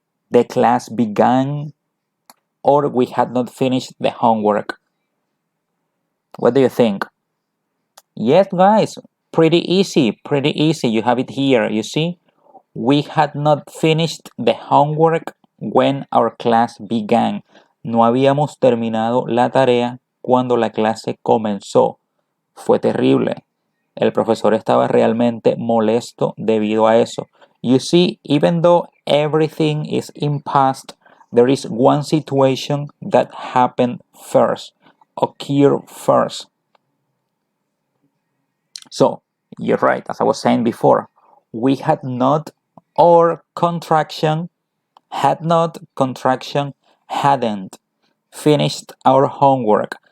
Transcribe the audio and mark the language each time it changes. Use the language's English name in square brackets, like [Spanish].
[English] The class began. Or we had not finished the homework. What do you think? Yes, guys, pretty easy. You have it here, you see? We had not finished the homework when our class began. [Spanish] No habíamos terminado la tarea cuando la clase comenzó. Fue terrible. El profesor estaba realmente molesto debido a eso. [English] You see, even though everything is in past, there is one situation that happened first, occurred first. So, you're right, as I was saying before, we had not, or contraction, had not, contraction, hadn't finished our homework.